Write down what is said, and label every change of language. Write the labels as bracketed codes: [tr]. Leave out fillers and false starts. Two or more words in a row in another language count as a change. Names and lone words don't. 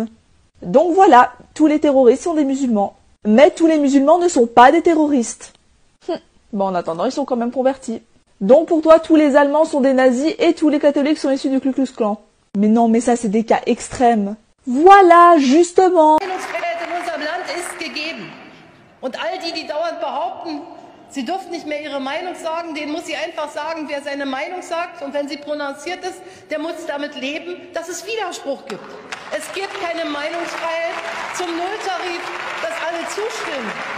[fr] Donc voilà, tous les terroristes sont des musulmans. Mais tous les musulmans ne sont pas des terroristes. Bon, en attendant, ils sont quand même convertis. Donc pour toi, tous les Allemands sont des nazis et tous les catholiques sont issus du Ku Klux Klan. Mais non, mais ça c'est des cas extrêmes. Voilà, justement. [de] Und all die, die dauernd behaupten, sie dürfen nicht mehr ihre Meinung sagen, denen muss sie einfach sagen, wer seine Meinung sagt. Und wenn sie prononciert ist, der muss damit leben, dass es Widerspruch gibt. Es gibt keine Meinungsfreiheit zum Nulltarif, dass alle zustimmen.